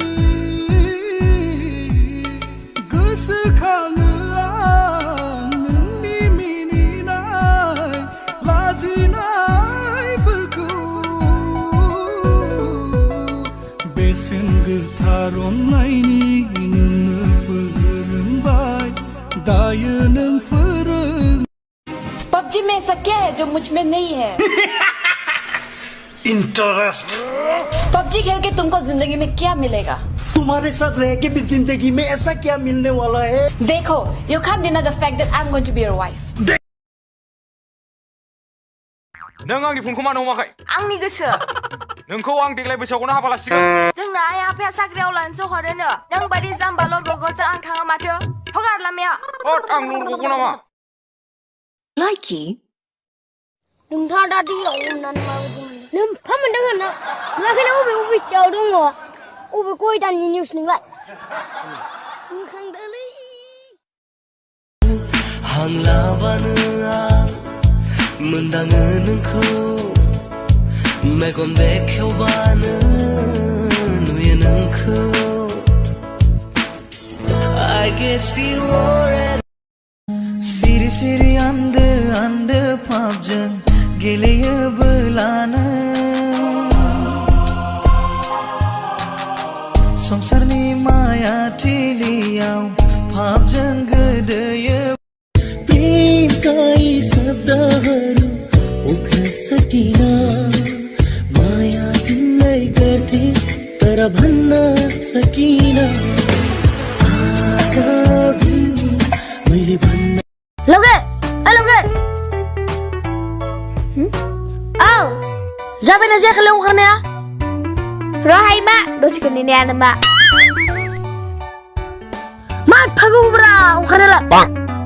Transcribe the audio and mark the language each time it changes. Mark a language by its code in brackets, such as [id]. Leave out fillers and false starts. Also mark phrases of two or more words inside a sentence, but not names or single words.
[brx] गोसोखाङो आं नोंनि मिनिनाय लाजिनायफोरखौ। बेसेन गोथार अननायनि नोंनो फोरोंबाय, दायो नों फोरों। [hi] पबजी में ऐसा क्या है जो मुझ में नहीं है? इंटरेस्ट। पबजी खेल के तुमको जिंदगी में क्या मिलेगा? तुम्हारे साथ रह के भी जिंदगी में ऐसा क्या मिलने वाला है? देखो, [en] you can't deny the fact that I'm going to be your wife. [brx] नों आंनि फनखौ मानो हमाखै? आंनि गोसो। नोंखौ आं देग्लाय बैसागुआवनो हाबा लासिगोन। जोंना आइ आफाया साख्रियाव लानोसो हरोनो। नों बायदि जाम्बा लरग'जों आं थाङा माथो। हगार लामाया। हट, आं लरग'गौ नामा? Likey नोंथाङा दा दैयाव हमनानै माबायदि मोनो? लोमफा मोनदों होनना नुवाखैना बबे सियाव दङ? बबे गयदाननि निउस नोंलाय? नुखांदोलै। हां लाबानो आं मोनदाङो नोंखौ। मेगन बेखेवबानो नुयो नोंखौ। [en] I guess you were [brx] सिरि सिरि आन्दो आन्दो फाबजों गेलेयोबोलानो। संसारनि माया थिलियाव फाबजों गोदोयो। [ne] प्रेमकाई शब्दहरू उख्न सकिन। माया तिमीलाई गर्थे तर भन्न सकिन। मैले भन्न [brx] लोगे लोगे औ जाबायना जायाखै ओंखारनाया? रहाय मा दसेखौ नेनायानो मा एफा गोबावब्रा ओंखारनायालाय?